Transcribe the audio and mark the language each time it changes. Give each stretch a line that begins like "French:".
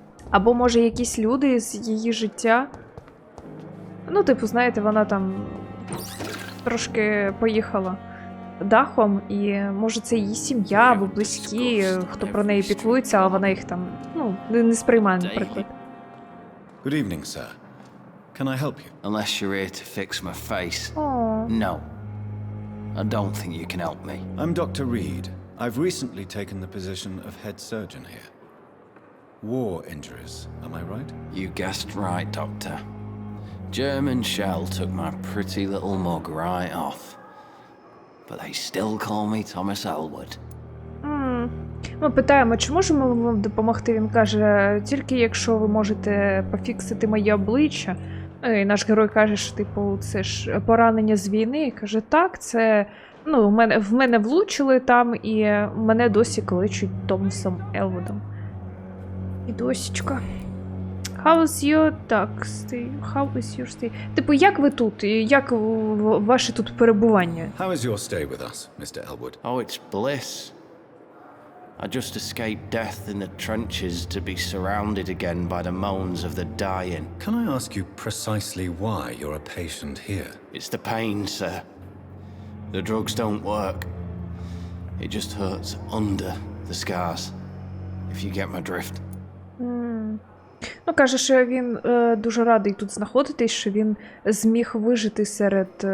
Ukrainian: Або, може, якісь люди з її життя. Ну, типу, знаєте, вона там трошки поїхала дахом, і, може, це її сім'я або близькі, хто про неї піклується, а вона їх там, не сприймає, наприклад.
English: Good evening, sir. Can I help you? Unless you're here to fix my face. О. No. I don't think you can help me. I'm Dr. Reed. I've recently taken the position of head surgeon here. War injuries, am I right? You guessed right, Doctor. German shell took my pretty little mug right off. But they still call me Thomas Elwood.
Ukrainian: Ми питаємо, чи можемо ми вам допомогти? Він каже, тільки якщо ви можете пофіксити моє обличчя. І наш герой каже, що, типу, це ж поранення з війни. І каже, так, це... в мене влучили там, і мене досі кличуть Томасом Елвудом. І досічка.
English: How is your stay? How is your stay?
Ukrainian: Типу, як ви тут? Як ваше тут перебування?
English: How is your stay with us, Mr. Elwood? Oh, it's bliss. I just escaped death in the trenches to be surrounded again by the moans of the dying. Can I ask you precisely why you're a patient here? It's the pain, sir. The drugs don't work. It just hurts under the scars, if you get my drift.
Ukrainian: Каже, що він дуже радий тут знаходитись, що він зміг вижити серед...